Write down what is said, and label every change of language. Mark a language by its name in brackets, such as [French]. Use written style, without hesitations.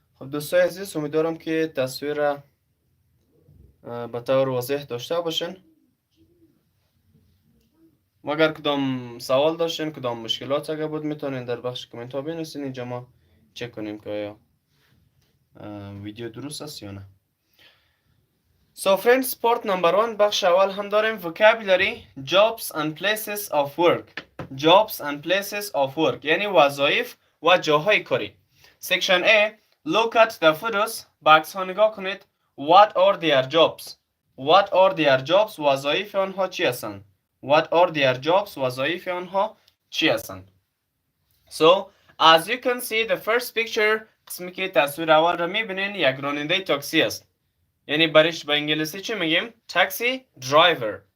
[Persian] دوستای عزیز امیدوارم که تصویر به طور واضح داشته باشین. اگر کدام سوال داشتین، کدام مشکلات اگر بود میتونین در بخش کامنت ها بنویسین. اینجا ما چک کنیم که آیا ویدیو درست است یا نه. [English] So friends, part number 1 [Persian] بخش اول هم داریم [English] vocabulary, jobs and places of work. Jobs and places of work [Persian] یعنی وظایف و جاهای کاری. [English] Section A, look at the photos. [Persian] به عکس ها نگاه کنید. [English] What are their jobs? What are their jobs? [Persian] وظایف آنها چی هستند؟ [English] What are their jobs? [Persian] وظایف آنها چی هستند؟ [English] So as you can see the first picture [Persian] قسمی که تصویر اول را میبینین یک راننده تاکسی است. یعنی برش به انگلیسی چی میگیم؟ taxi driver.